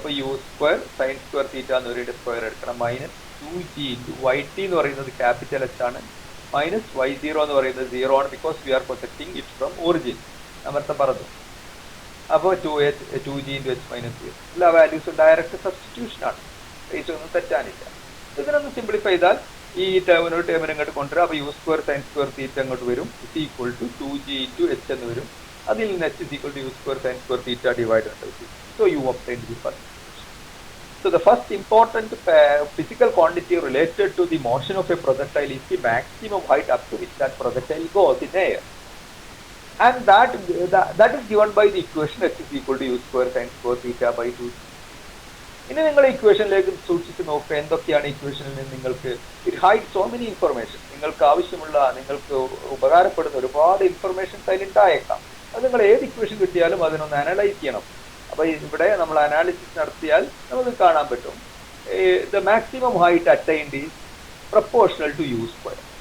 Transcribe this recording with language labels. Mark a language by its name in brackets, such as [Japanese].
[Malayalam] അപ്പോൾ U square sine square theta എന്ന് പറയുന്നത് സ്ക്വയർ എടുക്കണം, minus 2g into Y T എന്ന് പറയുന്നത് ക്യാപിറ്റൽ എച്ച് ആണ്, മൈനസ് y0 എന്ന് പറയുന്നത് 0 ആണ്, [English] Because we are projecting it from origin. [Malayalam] നേരത്തെ പറഞ്ഞു. അപ്പോൾ 2g ഇൻറ്റു എച്ച് മൈനസ് 0. എല്ലാ വാല്യൂസും ഡയറക്റ്റ് സബ്സ്റ്റിറ്റ്യൂഷൻ ആണ്, റേറ്റ് ഒന്നും തെറ്റാനില്ല. ഇതിനൊന്ന് സിംപ്ലിഫൈ ചെയ്താൽ ഈ ടേമിനോട് ടേമിനെ ഇങ്ങോട്ട് കൊണ്ടുവരാം. അപ്പോൾ U square sine square theta അങ്ങോട്ട് വരും, is equal to 2g into H എന്ന് വരും. [English] അതിൽ നിന്ന് h is equal to u square sin square theta divided by 2. So you obtain the first equation. So the first important physical quantity related to the motion of a projectile is the maximum height up to which that projectile goes in air. and that is given by the equation h is equal to u square sin square theta by 2. [Malayalam] ഇനി നിങ്ങൾ ഇക്വേഷനിലേക്ക് സൂക്ഷിച്ച് നോക്കുക എന്തൊക്കെയാണ് ഇക്വേഷനിൽ നിന്ന് നിങ്ങൾക്ക് [English] It hide so many information. [Malayalam] നിങ്ങൾക്ക് ആവശ്യമുള്ള, നിങ്ങൾക്ക് ഉപകാരപ്പെടുന്ന ഒരുപാട് ഇൻഫർമേഷൻസ് അതിലുണ്ടായേക്കാം. അത് നിങ്ങൾ ഏത് ഇക്വേഷൻ കിട്ടിയാലും അതിനൊന്ന് അനലൈസ് ചെയ്യണം. അപ്പൊ ഇവിടെ നമ്മൾ അനാലിസിസ് നടത്തിയാൽ നമുക്ക് കാണാൻ പറ്റും [English] The maximum height attained is proportional to u square.